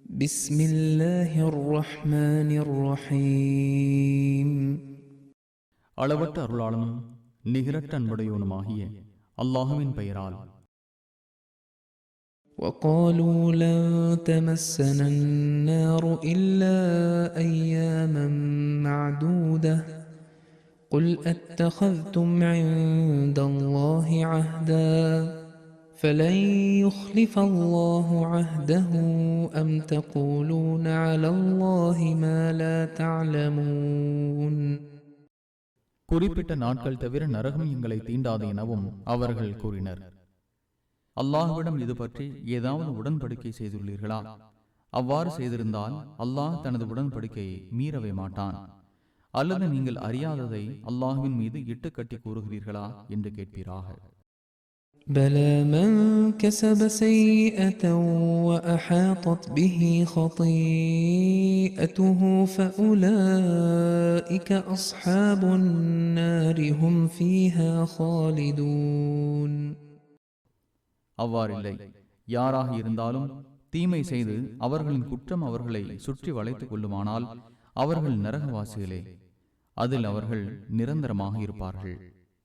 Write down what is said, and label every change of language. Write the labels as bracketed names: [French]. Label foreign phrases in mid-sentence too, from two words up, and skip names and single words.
[Arabic] بسم الله الرحمن الرحيم. [Tamil] அளவற்ற அருளாளனும் நிகரற்ற அன்புடையவனுமாகிய அல்லாஹுவின் பெயரால். [Arabic] وقالوا لن تمسنا النار إلا أياما معدودة قل أتخذتم عند الله عهدا فلن يخلف الله عهده أم تقولون على الله ما لا تعلمون. [Tamil] குறிப்பிட்ட நாட்கள் தவிர நரகம் எங்களை தீண்டாது எனவும் அவர்கள் கூறினர். அல்லாஹ்விடம் இது பற்றி ஏதாவது உடன்படிக்கை செய்துள்ளீர்களா? அவ்வாறு செய்திருந்தால் அல்லாஹ் தனது உடன்படிக்கையை மீறவே மாட்டான். அல்லது நீங்கள் அறியாததை அல்லாஹ்வின் மீது இட்டு கட்டி கூறுகிறீர்களா என்று கேட்பீராக. [Arabic] بلى من كسب سيئة وأحاطت به خطيئته فأولئك أصحاب النار هم فيها خالدون. [Tamil] அவ்வாறில்லை. யாராக இருந்தாலும் தீமை செய்து அவர்களின் குற்றம் அவர்களை சுற்றி வளைத்துக் கொள்ளுமானால் அவர்கள் நரகவாசிகளே, அதில் அவர்கள் நிரந்தரமாக இருப்பார்கள்.